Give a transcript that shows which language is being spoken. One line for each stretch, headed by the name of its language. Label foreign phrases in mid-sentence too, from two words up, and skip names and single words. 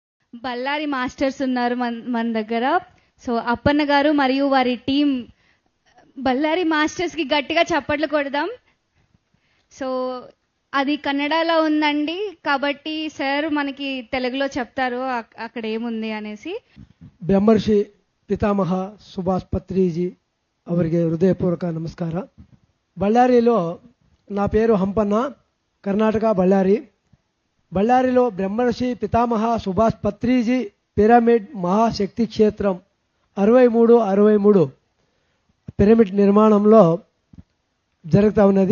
Telugu: బళ్ళారి మాస్టర్స్ ఉన్నారు మన దగ్గర. సో అప్పన్న గారు మరియు వారి టీం, బళ్ళారి మాస్టర్స్ కి గట్టిగా చప్పట్లు కొడదాం. సో అది కన్నడలో ఉందండి, కాబట్టి సార్ మనకి తెలుగులో చెప్తారు అక్కడ ఏముంది అనేసి.
Kannada: ಬ್ರಹ್ಮರ್ಷಿ ಪಿತಾಮಹ ಸುಭಾಷ್ ಪತ್ರಿಜಿ ಅವರಿಗೆ ಹೃದಯಪೂರ್ವಕ ನಮಸ್ಕಾರ.
Telugu: బళ్ళారిలో నా పేరు హంపన్న, కర్ణాటక బళ్ళారి. బళ్ళారిలో బ్రహ్మర్షి పితామహ సుభాష్ పత్రిజీ పిరమిడ్ మహాశక్తి క్షేత్రం 63 పిరమిడ్ నిర్మాణంలో జరుగుతూ ఉన్నది.